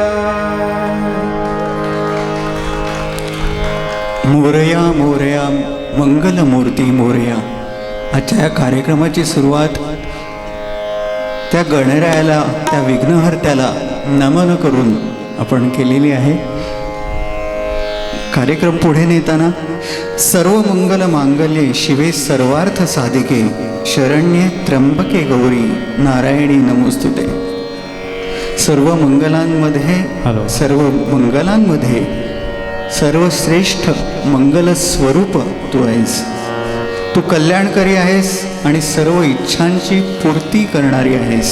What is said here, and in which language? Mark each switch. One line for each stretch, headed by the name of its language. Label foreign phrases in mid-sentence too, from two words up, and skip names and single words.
Marathi: मोरया मोरया मंगलमूर्ती मोरया. आजच्या या कार्यक्रमाची सुरुवात त्या गणरायाला त्या विघ्नहर्त्याला नमन करून आपण केलेली आहे. कार्यक्रम पुढे नेताना
Sanskrit: सर्व मंगल मांगल्ये शिवे सर्वार्थ साधिके शरण्ये त्र्यंबके गौरी नारायणी नमोस्तुते.
Marathi: सर्व मंगलांमध्ये सर्वश्रेष्ठ मंगल स्वरूप तू आहेस. तू कल्याणकारी आहेस आणि सर्व इच्छांची पूर्ती करणारी आहेस.